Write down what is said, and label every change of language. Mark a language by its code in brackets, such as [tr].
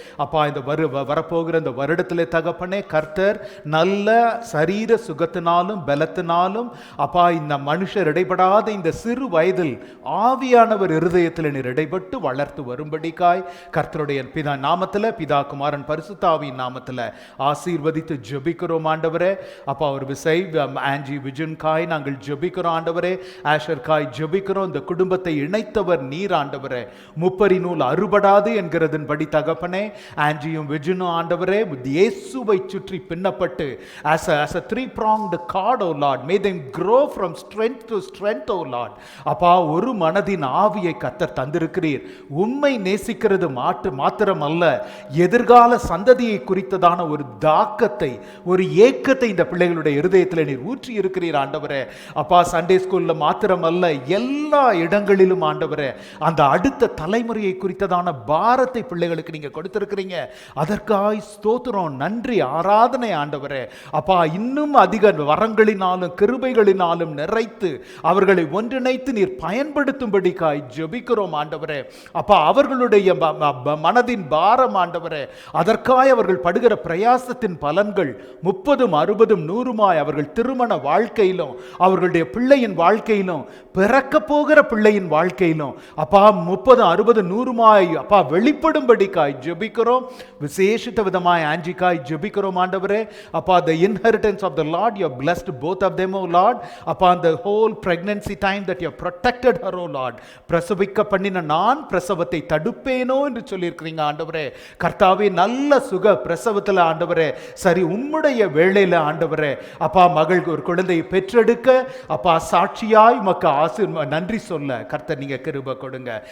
[ta] அப்பா, இந்த வரப்போகிற இந்த வருடத்திலே தகப்பனே, கர்த்தர் நல்ல சரீர சுகத்தினாலும் பலத்தினாலும் அப்பா இந்த மனுஷர் இடைபடாத இந்த சிறு வயதில் ஆவியானவர் இருதயத்தில் நீர் இடைபட்டு வளர்த்து வரும்படிக்காய் கர்த்தருடைய பிதா நாமத்தில், பிதா குமாரன் பரிசுத்த ஆவியின் நாமத்தில் ஆசீர்வதித்து ஜெபிக்கிறோம் ஆண்டவரே. அப்பா, ஒரு விசை ஆன்ஜி விஜன் காய் நாங்கள் ஜெபிக்கிறோம் ஆண்டவரே. ஆஷர் காய் ஜெபிக்கிறோம். இந்த குடும்பத்தை இணைத்தவர் நீர் ஆண்டவரே. முப்பரி நூல் அறுபடாது என்கிறதன்படி தகப்பனே, ஆன்ஜியும் விஜனும் ஆண்டவரே இயேசுவை சுற்றி பின்னப்பட்டு [en] as a three-pronged cord, O Lord, may them grow from strength to strength, O Lord. [ta] அப்பா, ஒரு மனதின் ஆவியை கர்த்தர் தந்திருக்கிறீர். உண்மை நேசிக்கிறது மாத்திரம் அல்ல, எதிர்கால சந்ததியை குறித்ததான ஒரு தாக்கத்தை, ஒரு ஏக்கத்தை இந்த பிள்ளைகளுடைய இருதயத்தில் நீர் ஊற்றி இருக்கிறீர் ஆண்டவரே. அப்பா, சண்டே ஸ்கூல்ல மாத்திரம் அல்ல, எல்லா இடங்களிலும் ஆண்டவரே அந்த அடுத்த தலைமுறையை குறித்ததான பாரத்தை பிள்ளைகளுக்கு நீங்க கொடுத்திருக்கிறீங்க. அதற்காய் ஸ்தோத்திரம், நன்றி, ஆராதனை ஆண்டவரே. அப்பா, இன்னும் அதிக வரங்களினாலும் கிருபைகளினாலும் நிறைத்து அவர்களை ஒன்றிணைத்து நீர் பயன்படுத்தும்படிக்காய் ஜெபிக்கிறோம் ஆண்டவரே. அப்பா, அவர்களுடைய மனதின் பாரம் ஆண்டவரே, அதற்காக அவர்கள் படுகிற பிரயாசத்தின் பலன்கள் 30, 60, 100 அவர்கள் திருமண வாழ்க்கையிலும் அவர்களுடைய பிள்ளையின் வாழ்க்கையிலும் பிறக்க போகிற பிள்ளையின் வாழ்க்கையிலும் அப்பா 30, 60, 100 அப்பா வெளிப்படும்படிக்காய் ஜெபிக்கிறோம். விசேஷித்த விதமாய் ஆஞ்சிக்காய் ஜெபிக்கிறோம் ஆண்டவரே. [en] அப்பா, the inheritance of the Lord, you have blessed both of them, oh Lord. அப்பா, the whole pregnancy time that you have protected her, oh Lord. [ta] பிரசவிக்க பண்ணின நான் பிரசவத்தை தடுப்பேனோ என்று சொல்லியிருக்கிறீங்க ஆண்டவரே. கர்த்தாவே, நல்ல சுக பிரசவத்தில் ஆண்டவரே, சரி உம்முடைய வேளையில ஆண்டவரே, அப்பா மகள் ஒரு குழந்தையை பெற்றெடுக்க அப்பா சாட்சியாய் மக்க நன்றி சொல்ல கர்த்தர் நீங்க கிருபை கொடுங்க.